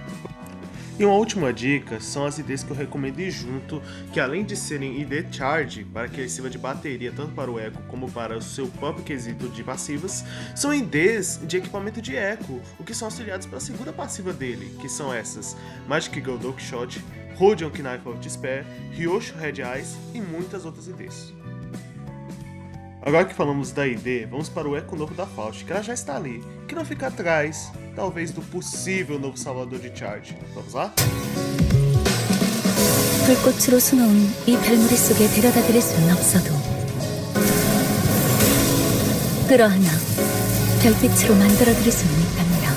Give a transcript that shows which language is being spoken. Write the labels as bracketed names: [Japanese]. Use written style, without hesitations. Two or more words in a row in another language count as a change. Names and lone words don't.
[Portuguese] E uma última dica são as IDs que eu recomendo ir junto, que além de serem ID Charge, para que ele sirva de bateria tanto para o eco como para o seu próprio quesito de passivas, são IDs de equipamento de eco, o que são auxiliados pela segunda passiva dele, que são essas: Magic Girl Donkshot, Rodion Knife of Despair, Ryosho Red Eyes e muitas outras IDs. Agora que falamos da ID, vamos para o eco novo da Faust, que ela já está ali, que não fica atrás, talvez, do possível novo salvador de charge. Vamos lá? [Korean] 불꽃으로 수놓은 이 별무리 속에 데려다드릴 수는 없어도 끌어안아 별빛으로 만들어드릴 수는 있답니다.